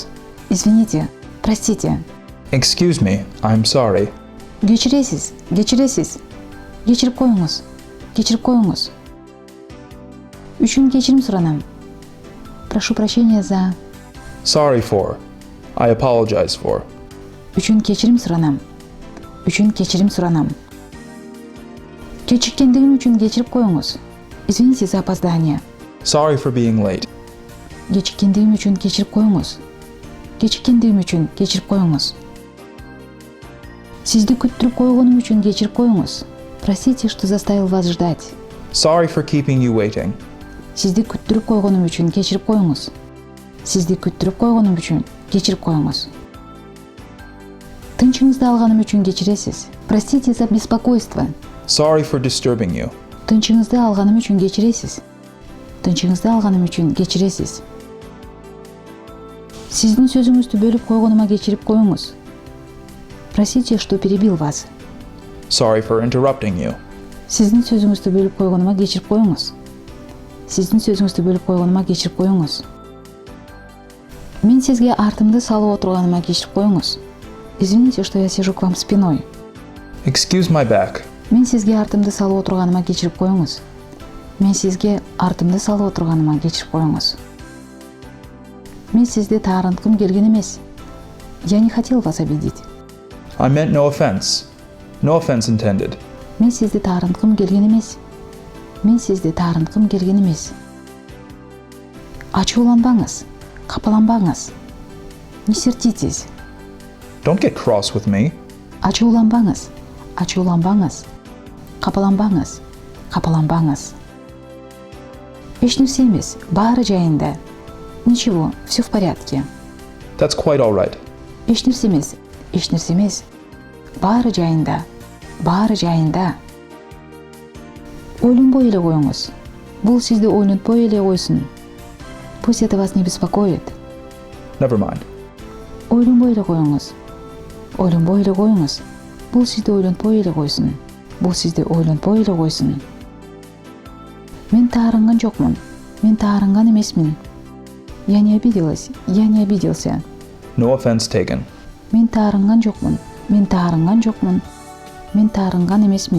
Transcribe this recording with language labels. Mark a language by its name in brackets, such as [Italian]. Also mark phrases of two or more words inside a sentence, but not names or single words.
[Russian] Извините, простите. [English] Excuse me, I'm sorry. [Kyrgyz] Кечиресиз, кечирип коюңуз. Кечирип коюңуз. Үчүн кечирим суранам. [Russian] Прошу прощения за. [English] Sorry for. I apologize for. [Kyrgyz] Үчүн кечирим суранам. Үчүн кечирим суранам. Кечиккендигим үчүн кечирип коюңуз. [Russian] Извините за опоздание. [English] Sorry for being late. [Kyrgyz] Кечиккендигим үчүн кечирип коюңуз. Кечиккендигим үчүн кечирип коюңуз. Сизди күттүрүп койгонум үчүн кечирип коюңуз. [Russian] Простите, что заставил вас ждать. [English] Sorry for keeping you waiting. [Kyrgyz] Сизди күттүрүп койгонум үчүн кечирип коюңуз. Сизди күттүрүп койгонум үчүн кечирип коюңуз. Тынчыңызды алганым үчүн кечиресиз. [Russian] Простите за беспокойство. [English] Sorry for disturbing you. [Kyrgyz] Тынчыңызды алганым үчүн кечиресиз. Тынчыңызды алганым үчүн кечиресиз. Сиздин сөзүңүздү бөлүп койгонума кечирип коюңуз. [Russian] Простите, что перебил вас. [English] Sorry for interrupting you. [Kyrgyz] Сиздин сөзүңүздү бөлүп койгонума кечирип коюңуз. Сиздин сөзүңүздү бөлүп койгонума кечирип коюңуз. Мен сизге артымды салып отурганыма кечирип коюңуз. [Russian] Извините, что я сижу к вам спиной. [English] Excuse my back. [Kyrgyz] Мен сизге артымды салып отурганыма кечирип коюңуз. Мен сизге артымды салып отурганыма кечирип коюңуз. Мен сизди таарынткым келген эмес. [Russian] Я не хотел вас обидеть. [English] I meant no offense. No offense intended. [Kyrgyz] Мен сизди таарынткым келген эмес. Мен сизди таарынткым келген эмес. Ачууланбаңыз, капаланбаңыз. [Russian] Не сердитесь. [English] Don't get cross with me. [Kyrgyz] Ачууланбаңыз, капаланбаңыз, капаланбаңыз. Эч нерсе эмес, баары жайында. [Russian] Ничего, все в порядке. [English] That's quite all right. [Kyrgyz] Эч нерсе эмес, баары жайында, Ойлонбой эле коюңуз. Бул сизди ойлонтпой эле койсун. [Russian] Пусть это вас не беспокоит. [English] Never mind. [Kyrgyz] Ойлонбой эле коюңуз. Бул сизди ойлонтпой эле койсун. Мен таарынган жокмун. Мен таарынган эмесмин. [Russian] Я не обиделась, я не обиделся. [English] No offense taken. [Kyrgyz] Мен таарынган жокмун. Мен таарынган жокмун. Мен таарынган эмесмин.